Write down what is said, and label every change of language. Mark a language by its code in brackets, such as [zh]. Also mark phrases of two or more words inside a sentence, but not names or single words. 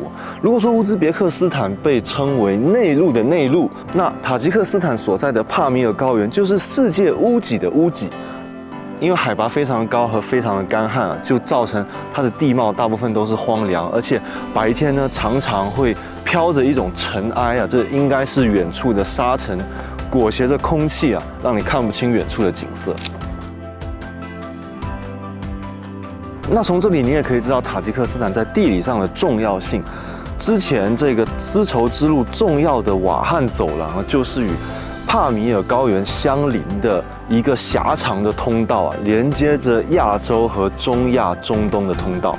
[zh] 如果說烏茲別克斯坦被稱為內陸的內陸，那塔吉克斯坦所在的帕米爾高原就是世界屋脊的屋脊。因為海拔非常高和非常的干旱啊，就造成它的地貌大部分都是荒涼，而且白天呢常常会飄着一種塵埃啊，這應該是遠處的沙塵裹挾着空氣啊，讓你看不清遠處的景色。那從這裡你也可以知道塔吉克斯坦在地理上的重要性。之前這個絲綢之路重要的瓦罕走廊就是與帕米爾高原相鄰的一個狹長的通道啊，連接着亞洲和中亞、中東的通道。